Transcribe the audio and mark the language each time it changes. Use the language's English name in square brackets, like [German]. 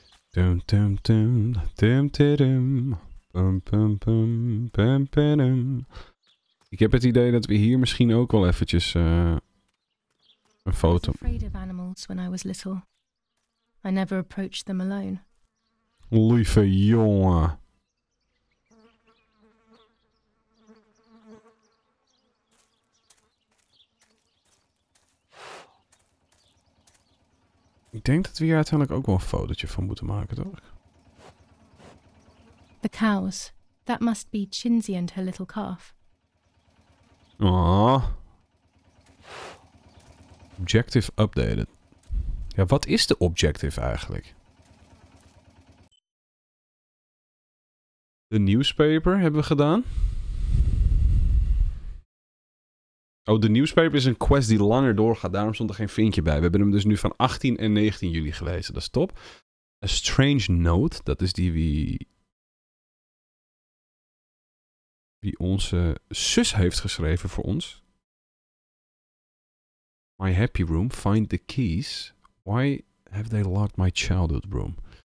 [Dutch] Tum, tum, tum, tum, tum, pum, pum, pum, pum, pum. Ik heb het idee dat we hier misschien ook wel eventjes een foto... [English] I was afraid of animals when I was little. I never approached them alone. [Dutch] Lieve jongen. Ik denk dat we hier uiteindelijk ook wel een fotootje van moeten maken, toch? [English] The cows. That must be Chinsey and her little calf. Ah. Objective updated. [Dutch] Ja, wat is de objective eigenlijk? De newspaper hebben we gedaan. Oh, de newspaper is een quest die langer doorgaat. Daarom stond er geen vinkje bij. We hebben hem dus nu van 18 en 19 juli gelezen. Dat is top. A Strange Note. Dat is die wie onze zus heeft geschreven voor ons. [English] My happy room. Find the keys. Why have they locked my childhood room?